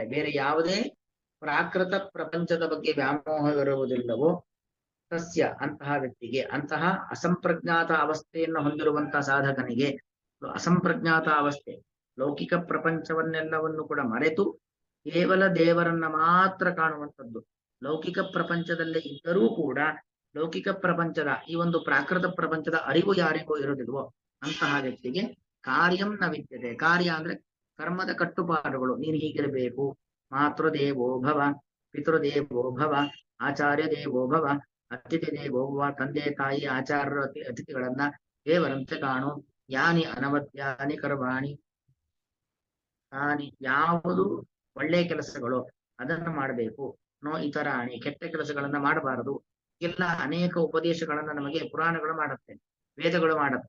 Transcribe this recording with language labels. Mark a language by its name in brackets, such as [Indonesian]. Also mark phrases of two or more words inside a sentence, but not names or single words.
[Kannada] ಬೇರೆ ಯಾವುದೇ ಪ್ರಾಕೃತ ಪ್ರಪಂಚದ ಬಗ್ಗೆ ವ್ಯಾಮೋಹವಿರುವುದಿಲ್ಲವೋ ಸಸ್ಯ, ಅಂತಹ ವ್ಯಕ್ತಿಗೆ, ಅಂತಹ ಅಸಂಪ್ರಜ್ಞಾತ ಅವಸ್ಥೆಯನ್ನು ಹೊಂದಿರುವಂತಹ ಸಾಧಕನಿಗೆ, ಅಸಂಪ್ರಜ್ಞಾತ ಅವಸ್ಥೆ, ಲೌಕಿಕ ಪ್ರಪಂಚವನ್ನೆಲ್ಲವನ್ನು ಕೂಡ ಮರೆತು ಕೇವಲ ದೇವರನ್ನ ಮಾತ್ರ ಕಾಣುವಂಥದ್ದು. ಲೌಕಿಕ ಪ್ರಪಂಚದಲ್ಲೇ ಇದ್ದರೂ ಕೂಡ ಲೌಕಿಕ ಪ್ರಪಂಚದ ಈ ಒಂದು ಪ್ರಾಕೃತ ಪ್ರಪಂಚದ ಅರಿವು ಯಾರಿಗೂ ಇರುವುದಿಲ್ವೋ ಅಂತಹ ವ್ಯಕ್ತಿಗೆ [Sanskrit] ಕಾರ್ಯಂ ನ ವಿದ್ಯತೆ. [Kannada] ಕಾರ್ಯ ಅಂದ್ರೆ ಕರ್ಮದ ಕಟ್ಟುಪಾಡುಗಳು. ನೀನು ಹೀಗಿರಬೇಕು, [Sanskrit] ಮಾತೃದೇವೋ ಭವ, ಪಿತೃದೇವೋ ಭವ, ಆಚಾರ್ಯ ದೇವೋ ಭವ, ಅತಿಥಿ ದೇವೋ ಭವ. [Kannada] ತಂದೆ ತಾಯಿ ಆಚಾರ್ಯರು ಅತಿಥಿಗಳನ್ನ ದೇವರಂತೆ ಕಾಣು. [Sanskrit] ಯಾನಿ ಅನವದ್ಯಾನಿ ಕರ್ಮಾಣಿ, [Kannada] ಯಾವುದು ಒಳ್ಳೆಯ ಕೆಲಸಗಳು ಅದನ್ನು ಮಾಡಬೇಕು. [Sanskrit] ನೋ ಇತರಾಣಿ, [Kannada] ಕೆಟ್ಟ ಕೆಲಸಗಳನ್ನ ಮಾಡಬಾರದು. ಎಲ್ಲ ಅನೇಕ ಉಪದೇಶಗಳನ್ನ ನಮಗೆ ಪುರಾಣಗಳು ಮಾಡುತ್ತೆ, ವೇದಗಳು ಮಾಡುತ್ತೆ.